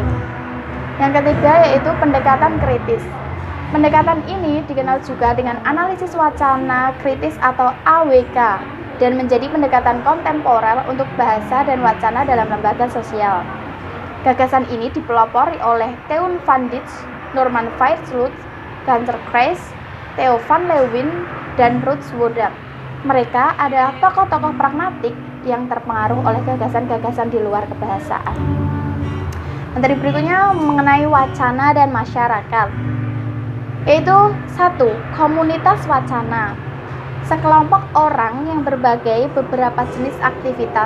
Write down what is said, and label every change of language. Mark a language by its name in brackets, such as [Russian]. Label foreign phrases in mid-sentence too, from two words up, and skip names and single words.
[Indonesian] Yang ketiga yaitu pendekatan kritis. Pendekatan ini dikenal juga dengan analisis wacana kritis atau AWK dan menjadi pendekatan kontemporer untuk bahasa dan wacana dalam lembaga sosial. Gagasan ini dipelopori oleh Teun van Dijk, Norman Fairslot, Gunter Kreis, Theo van Leeuwen, dan Ruud Wodak. Mereka adalah tokoh-tokoh pragmatik yang terpengaruh oleh gagasan-gagasan di luar kebahasaan. Materi berikutnya mengenai wacana dan masyarakat. Yaitu 1. Komunitas wacana. Sekelompok orang yang berbagai beberapa jenis aktivitas.